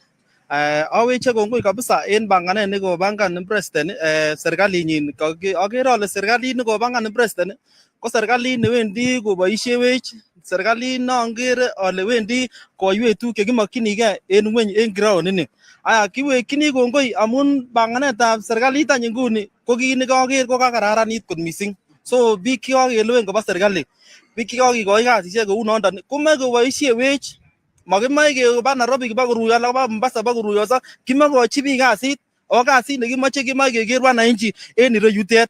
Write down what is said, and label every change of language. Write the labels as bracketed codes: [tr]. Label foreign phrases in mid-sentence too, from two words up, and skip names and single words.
[kln] Aweche kongoi kabisa en banganet nekobangan president serikalinyin. Agere ale serikalit nekobangan president ko serikalit newendi koboisiewech, serikalit nangere ale wendi koiwech tuguk chekimokyinige en ngweny en ground ini. Aya kiwekyini kongoi amun banganetab serikalit any nguni ko kit nekaker ko kakararanit kot mising. So biik chekakelewen koba serikali, biik chekakikoi kasisiek kou nondon komoe koboisiewech. Makimoe keba Nairobi kiba koruyo alak koba Mombasa ba koruyoso, kimokochi biik kasit o kasit nekimoche kimoe keker wananchi en ireyutet.